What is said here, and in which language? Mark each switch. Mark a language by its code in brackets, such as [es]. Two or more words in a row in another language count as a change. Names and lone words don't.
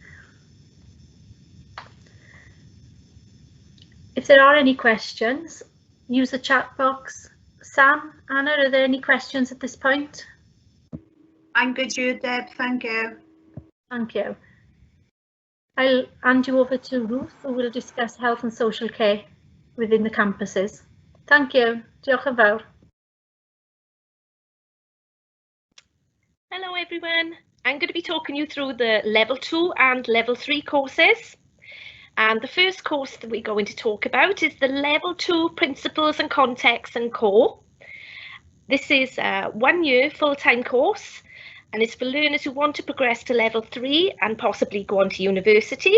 [en] If there are any questions, use the chat box. Sam, Anna, are there any questions at this point? I'm good, Deb. Thank you. Thank you. I'll hand you over to Ruth, who will discuss health and social care within the campuses. Thank you. [cy] Diolch yn fawr. [en] Hello everyone. I'm going to be talking you through the level 2 and level 3 courses. And the first course that we're going to talk about is the level 2 Principles and Context and Core. This is a 1-year full-time course, and it's for learners who want to progress to level 3 and possibly go on to university.